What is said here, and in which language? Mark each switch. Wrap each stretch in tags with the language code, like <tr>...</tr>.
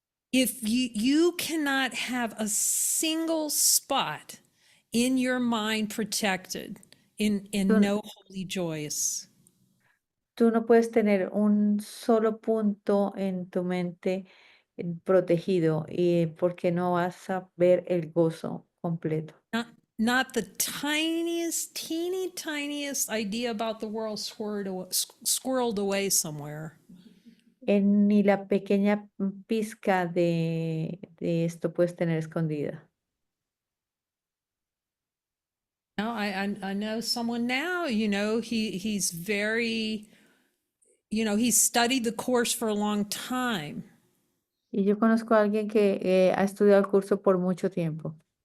<en>If you cannot have a single spot in your mind protected in</en> <es>Tú,</es> <en>no holy joyous.</en> <es>tú no puedes tener un solo punto en tu mente protegido y porque no vas a ver el gozo completo.</es> <en>Not not the tiniest, teeny tiniest idea about the world squirreled away somewhere.</en> <es>Ni la pequeña pizca de esto puedes tener escondida.</es> <en>No, I know someone now, he's very, he's studied the course for a long time.</en> <es>Y yo conozco a alguien que ha estudiado el curso por mucho tiempo</es>